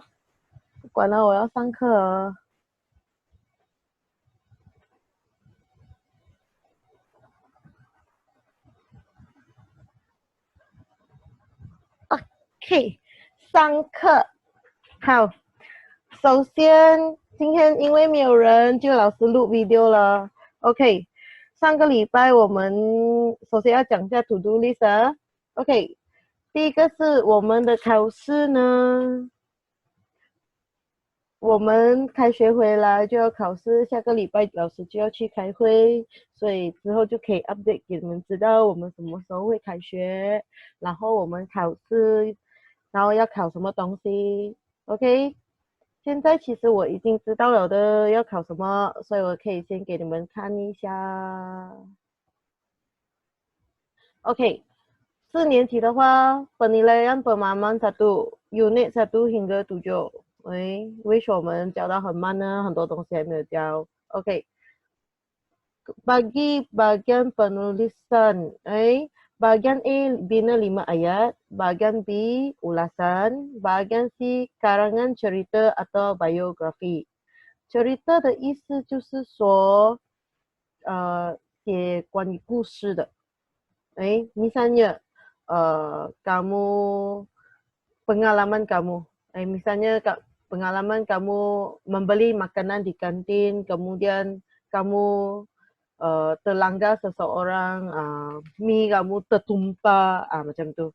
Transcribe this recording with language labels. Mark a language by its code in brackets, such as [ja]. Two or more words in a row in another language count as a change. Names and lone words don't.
[zh] 不管了，我要上课了。OK，上课好。首先，今天因为没有人，就老师录 video 了。OK，上个礼拜我们首先要讲一下 [en] to do list [zh] 啊。OK，第一个是我们的考试呢，我们开学回来就要考试，下个礼拜老师就要去开会，所以之后就可以 update 给你们知道我们什么时候会开学，然后我们考试，然后要考什么东西。OK，现在其实我已经知道了的要考什么，所以我可以先给你们看一下。OK，4年级的话 ， [ms] penilaian pemahaman 1, unit 1 hingga 7。 [zh] 为什么我们教到很慢呢？很多东西还没有教。OK， [ms] bagi bagian penulisan, bagian A bina 5 ayat, bagian B ulasan, bagian C karangan cerita atau biografi。cerita [zh] 的意思就是说，写关于故事的。 [ms] misalnya kamu pengalaman kamu, misalnya pengalaman kamu membeli makanan di kantin, kemudian kamu terlanggar seseorang, mi kamu tertumpah, macam tu.